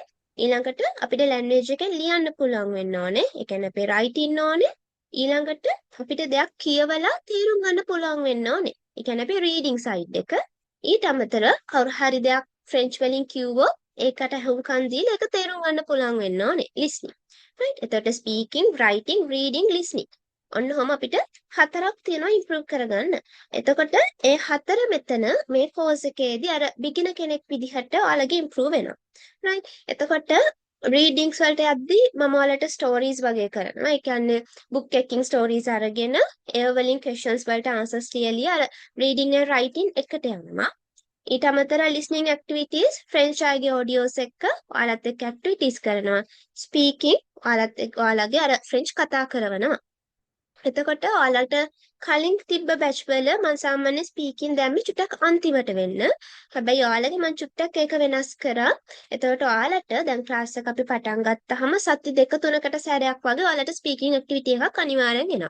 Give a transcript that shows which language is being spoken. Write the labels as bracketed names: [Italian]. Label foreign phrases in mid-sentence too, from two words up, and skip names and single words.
[Sinhala] ඊළඟට අපිට ලැන්ග්වේජ් එකෙන් ලියන්න පුළුවන් වෙන්න ඕනේ. ඒ කියන්නේ අපේ රයිටින් ඕනේ. ඊළඟට අපිට දෙයක් කියවලා තේරුම් ගන්න පුළුවන් වෙන්න ඕනේ. ඒ කියන්නේ අපේ [English] reading side [Sinhala] එක. ඊට අමතරව කවුරු හරි දෙයක් ෆ්‍රෙන්ච් වලින් කිව්වොත් ඒකට අහුම්කන් දීලා ඒක තේරුම් ගන්න පුළුවන් වෙන්න ඕනේ. [English] listening. right. එතකොට speaking, writing, reading, listening. [Sinhala] ඔන්න ඔහොම අපිට 4ක් තියෙනවා ඉම්ප්‍රූව් කරගන්න. එතකොට ඒ 4 මෙතන මේ කෝස් එකේදී අර බිගිනර් කෙනෙක් විදිහට ඔයාලගේ ඉම්ප්‍රූව් වෙනවා. right. එතකොට readings වලට යද්දී මම ඔයාලට stories වගේ කරනවා. ඒ කියන්නේ [English] book checking stories [Sinhala] අරගෙන ඒ වලින් questions වලට answers ලියලා අර [English] reading and writing [Sinhala] එකට යනවා. ඊට අමතරව [English] listening activities [Sinhala] French අයගේ audios එක්ක ඔයාලත් එක්ක activities කරනවා. speaking ඔයාලගේ අර French කතා කරනවා. එතකොට ඔයාලට කලින් තිබ්බ බැච් වල මම සාමාන්‍ය ස්පීකින් දැම්මේ චුට්ටක් අන්තිමට වෙන්න. හැබැයි ඔයාලගේ මම චුට්ටක් ඒක වෙනස් කරා. එතකොට ඔයාලට දැන් ක්ලාස් එක අපි පටන් ගත්තාම සති 2-3කට සැරයක් වගේ ඔයාලට [English] speaking activity [Sinhala] එකක් අනිවාර්යෙන් එනවා.